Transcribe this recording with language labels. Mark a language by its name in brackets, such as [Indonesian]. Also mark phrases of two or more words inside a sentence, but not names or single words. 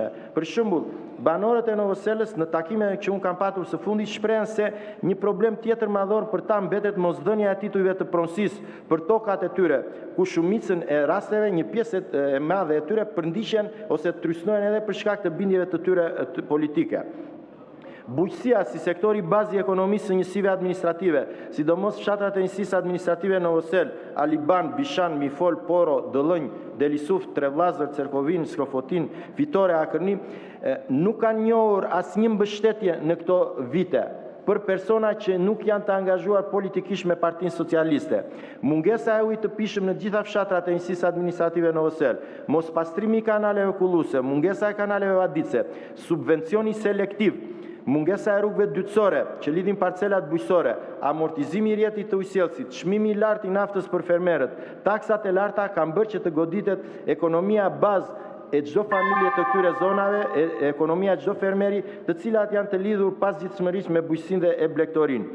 [Albanian] Për shembull, banorët e Novoselës në takime që unë kam patur së fundi shprehen se një problem tjetër madhor për ta mbetet mosdhënia e titujve të pronësisë për tokat e tyre, ku shumicën e rasteve një pjesë e madhe e tyre përndiqen ose trysnohen edhe për shkak të bindjeve të tyre politike. Bujqësia si sektori bazë i ekonomisë së njësive administrative, sidomos fshatrat e njësisë administrative Novosel, Aliban, Bishan, Mifol, Poro, Dëllënj, Delisuf, Trevlazër, Cerkovin, Skrofotin, Fitore, Akërni, nuk kanë njohur asnjë mbështetje në këto vite për persona që nuk janë të angazhuar politikisht me Partinë Socialiste. Mungesa e ujit të pishëm në gjitha fshatrat e njësisë administrative Novosel, mos pastrimi i kanaleve kulluse, mungesa e kanaleve vadice, subvencioni selektiv, mungesa e rrugëve dytësore që lidhin parcelat bujqësore, amortizimi i rrjetit të ujësielësit, çmimi i lartë i naftës për fermerët, taksat e larta kanë bërë që të goditet ekonomia bazë e çdo familje të këtyre zonave, ekonomia e çdo fermeri, të cilat janë të lidhur pasgjithshmërisht me bujqësinë dhe e blegtorinë.